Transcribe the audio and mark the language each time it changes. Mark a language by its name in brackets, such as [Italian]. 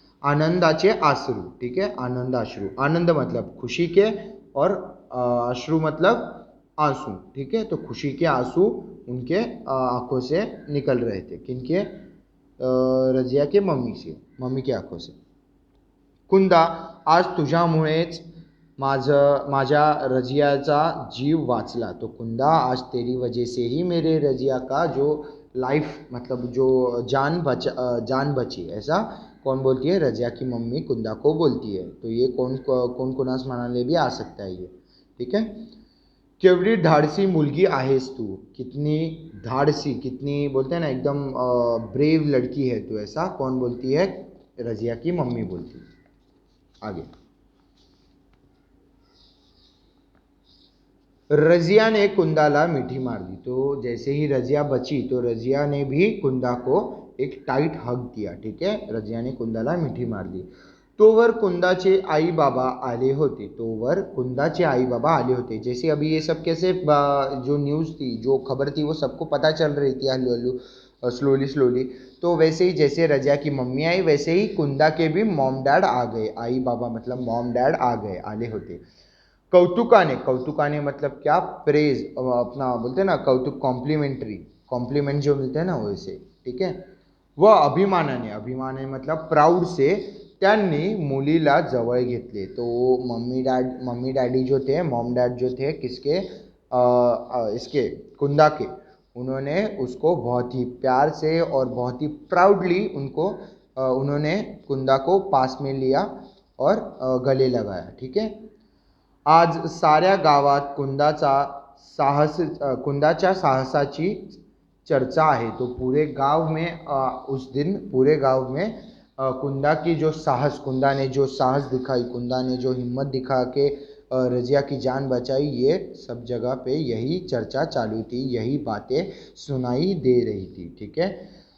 [Marathi] आनंदाचे आंसू, [Hindi] ठीक है. आनंदाश्रु. आनंद मतलब खुशी के और अश्रु मतलब आंसू, ठीक है. तो खुशी के आंसू उनके आंखों से निकल रहे थे. किनके? रजिया के मम्मी की आंखों से. [Marathi] कुंदा, आज तुझ्यामुळेच माझ्या रजियाचा जीव वाचला. [Hindi] तो कुंदा, आज तेरी वजह से ही मेरे रजिया का जो लाइफ, मतलब जो जान बची. ऐसा कौन बोलती है? रजिया की मम्मी कुंदा को बोलती है। तो ये [Marathi] कोण कोणास म्हणाले [Hindi] भी आ सकता है ये, ठीक है। [Marathi] केवढी धाडसी मुलगी आहेस तू, [Hindi] कितनी धाडसी, कितनी बोलते हैं ना एकदम ब्रेव लड़की है तू, ऐसा कौन बोलती है? रजिया की मम्मी बोलती है। आगे, रजिया ने [Marathi] कुंदाला मीठी मार [Hindi] दी। तो जैसे ही रजिया बची तो रजिया ने भी कुंदा को एक टाइट हग दिया, ठीक है। [Marathi] रजिया ने कुंदाला मिठी मार दी। तोवर कुंदाचे आई बाबा आले होते। तोवर कुंदाचे आई बाबा आले होते। [Hindi] जैसे अभी ये सब कैसे जो न्यूज़ थी, जो खबर थी, वो सबको पता चल रही थी हल्लू हल्लू, स्लोली स्लोली। तो वैसे ही जैसे रजिया की मम्मी आई, वैसे ही कुंदा के भी मॉम डैड आ गए। [Marathi] आई बाबा [Hindi] मतलब मॉम डैड आ गए, [Marathi] आले होते। कौतुकाने, कौतुकाने [Hindi] मतलब क्या? प्रेज, अपना बोलते हैं ना कौतुक, कॉम्प्लीमेंट्री, कॉम्प्लीमेंट जो मिलते हैं ना वैसे, ठीक है। [Marathi] व अभिमानाने, अभिमानाने [Hindi] मतलब प्राऊड से [Marathi] त्यांनी मुलीला जवळ घेतले। [Hindi] तो मम्मी डैडी जो थे, मॉम डैड जो थे किसके? इसके कुंदा के, उन्होंने उसको बहुत ही प्यार से और बहुत ही प्राउडली उन्होंने कुंदा को पास में लिया और गले लगाया, ठीक है। [Marathi] आज साऱ्या गावात कुंदाच्या साहसाची चर्चा आहे। [Hindi] तो पूरे गांव में उस दिन पूरे गांव में कुंदा ने जो साहस दिखाई, कुंदा ने जो हिम्मत दिखा के रजिया की जान बचाई, ये सब जगह पे यही चर्चा चालू थी, यही बातें सुनाई दे रही थी, ठीक है।